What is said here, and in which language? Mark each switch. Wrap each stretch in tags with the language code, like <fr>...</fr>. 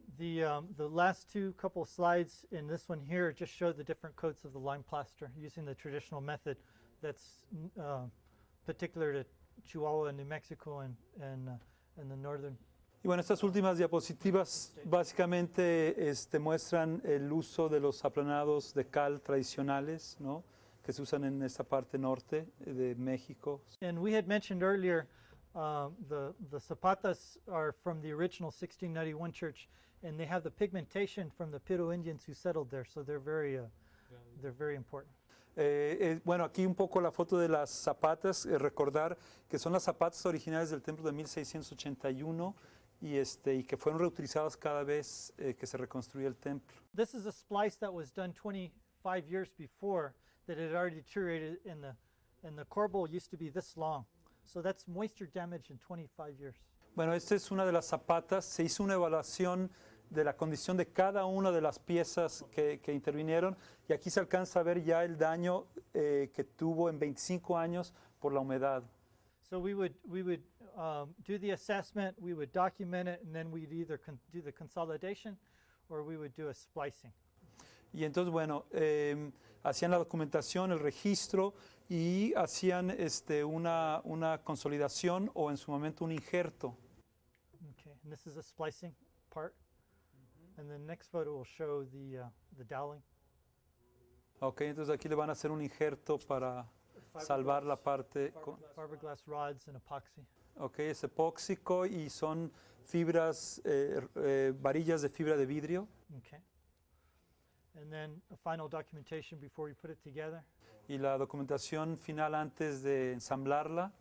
<en>The last couple of slides in this one here just show the different coats of the lime plaster using the traditional method that's particular to Chihuahua and New Mexico and the northern.</en> <es>Y bueno, estas últimas diapositivas básicamente muestran el uso de los aplanados de cal tradicionales, ¿no?, que se usan en esta parte norte de México.</es> <en>And we had mentioned earlier the zapatas are from the original 1691 church, and they have the pigmentation from the Piro Indians who settled there, so they're very important.</en> <es>Bueno, aquí un poco la foto de las zapatas, recordar que son las zapatas originales del templo de 1681 y que fueron reutilizadas cada vez que se reconstruía el templo.</es> <en>This is a splice that was done 25 years before that had already deteriorated, and the corbel used to be this long. So that's moisture damage in 25 years.</en> <es>Bueno, esta es una de las zapatas. Se hizo una evaluación de la condición de cada una de las piezas que intervinieron y aquí se alcanza a ver ya el daño que tuvo en 25 años por la humedad.</es> <en>So we would do the assessment, we would document it, and then we'd either do the consolidation or we would do a splicing.</en> <es>Y entonces, bueno, hacían la documentación, el registro y hacían una consolidación o en su momento un injerto.</es> <en>Okay, and this is a splicing part. And the next photo will show the doweling.</en> <es>Ok, entonces aquí le van a hacer un injerto para salvar la parte.</es> <en>Fiberglass rods and epoxy.</en> <es>Ok, es epóxico y son fibras, varillas de fibra de vidrio.</es> <en>Okay. and then a final documentation before we put it together.</en> <es>y la documentación final antes de ensamblarla.</es>